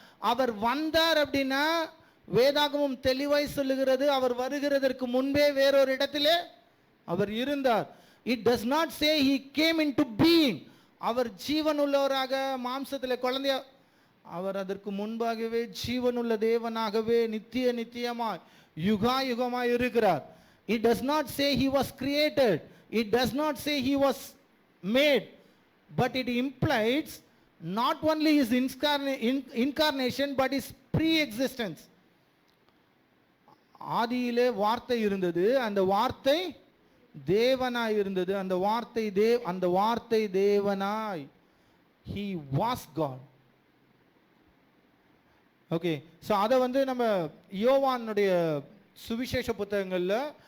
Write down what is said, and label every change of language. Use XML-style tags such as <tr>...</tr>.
<ta>அவர் வந்தார் அப்படின்னா வேதாகமும் தெளிவாய் சொல்லுகிறது, அவர் வருகிறதற்கு முன்பே வேறொரு இடத்திலே அவர் இருந்தார்.</ta> <en>It does not say he came into being.</en> <ta>அவர் ஜீவனுள்ளவராக மாம்சத்தில் குழந்தையா, அவர் அதற்கு முன்பாகவே ஜீவனுள்ள தேவனாகவே நித்தியமாய் யுகாயுகமாய் இருக்கிறார்.</ta> <en>It does not say he was created. It does not say he was made. But it implies not only his incarnation but his pre-existence.</en> <ta>ஆதியிலே வார்த்தை இருந்தது, அந்த வார்த்தை தேவனாய் இருந்தது, அந்த வார்த்தை தேவனாய்.</ta> <en>He was God.</en> <ta>Okay, so அதை நம்ம யோவானுடைய சுவிசேஷ புத்தகங்களில்</ta>